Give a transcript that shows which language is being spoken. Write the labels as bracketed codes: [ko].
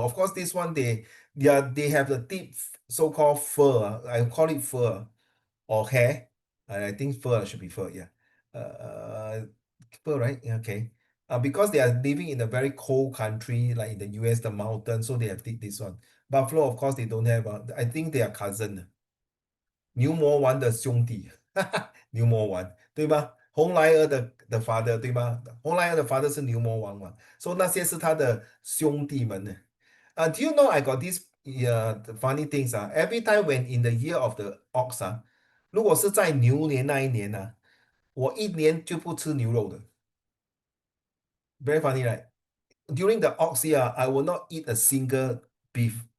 [en] Of course, this one they have the deep so-called fur. I call it fur or hair. I think fur should be fur. Yeah. Fur, right? Yeah, okay. Because they are living in a very cold country, like in the US, the mountain, so they have this one. Buffalo, of course, they don't have. I think they are cousin. [zh] 牛魔王的兄弟，牛魔王，对吗？红莱儿的 father 对吗？红莱儿的 father 是牛魔王嘛，所以那些是他的兄弟们呢。 [en] Do you know I got these funny things Every time when in the year of the ox [zh] 如果是在牛年那一年我一年就不吃牛肉的。 [en] Very funny, right? During the ox year, I will not eat a single beef.